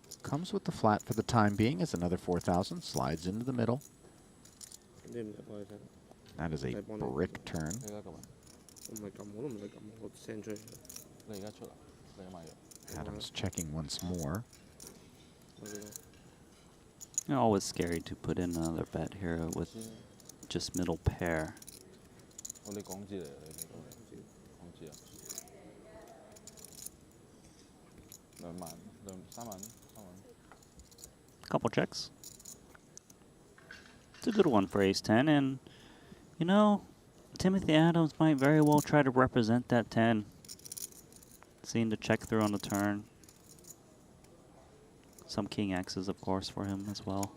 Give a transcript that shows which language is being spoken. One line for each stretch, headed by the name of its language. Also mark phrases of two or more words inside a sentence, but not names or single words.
English: Comes with the flat for the time being as another 4,000 slides into the middle. That is a brick turn.
Cantonese: 我唔係撳，我都唔使撳，我 send 出去。你而家出啦，你買咗。
English: Adams checking once more. Always scary to put in another bet here with just middle pair.
Cantonese: 我哋港紙嚟，你港紙啊，2萬、3萬、3萬。
English: Couple checks. It's a good one for ace-10, and, you know, Timothy Adams might very well try to represent that 10. Seeing the check through on the turn. Some king X's, of course, for him as well.